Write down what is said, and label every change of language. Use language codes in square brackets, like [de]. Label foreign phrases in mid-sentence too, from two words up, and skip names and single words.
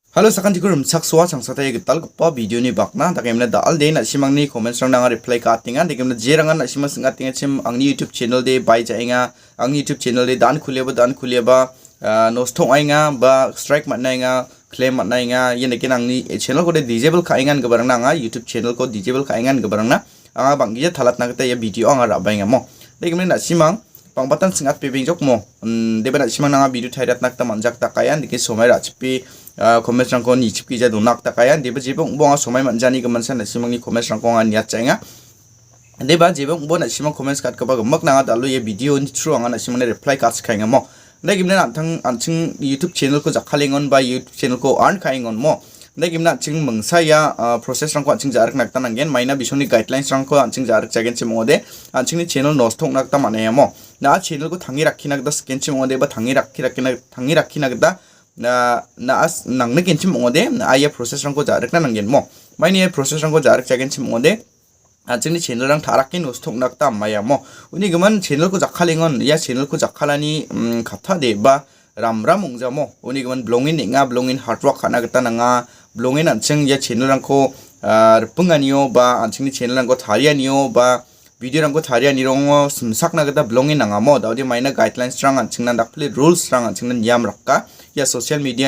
[grt] Halo sakan jikurum sakswa sangsata ye gital gpa video ni bakna takemna dal de na simangni comments rang nang reply ka tinga dekemna jerangan na simang singa tinga chim angni YouTube channel de baijaenga angni YouTube channel de dan khuleba nostong ainga ba strike matnainga claim matnainga ye nekin angni channel ko de disable ka ingan gabarang na YouTube channel ko disable ka ingan gabarang na anga banggi thalat na kata ye video anga rabainga mo dekemna na simang pangbatan singat pebing jok mo debana simang nanga video thairat nakta manjak takayan dike somai rachpi comments rangko ni chipki ja donak takayan deba jebong bonga somai manjani gamansan na simangni comments rangko nga niat chainga deba jebong bona simang comments kat kaba mak nanga dalu ye video ni through anga na simangni reply kat khainga mo negimna antang anching YouTube channel ko jakhalingon ba YouTube channel ko earn khaingon mo negimna ching mangsaya process rangko anching jarak nakta nangen maina bisoni guidelines rangko anching jarak chagen chimode anching ni channel nostong nakta manayamo na channel ko thangi rakhina gda scan chimode ba thangi rakhina gda na as nangni kenchim ongode aya process rangko jarak na nangen mo maini process rangko jarak chagen chimode anching ni channel rang tharakin nostong nakta maya mo uni gaman channel ko jakhalingon ya channel ko jakhalani khatha de ba ramram ongjamo uni gaman blongin inga blongin [en] hard work [grt] khana gata nanga blongin anching ya channel rangko punganiyo ba anching ni channel rangko tharianiyo ba video rangko tharianirong sumsakna gata blongin nangamo daudi maina guidelines rang anching na dakpli rules rang anching na niyam rakka ya [en] social media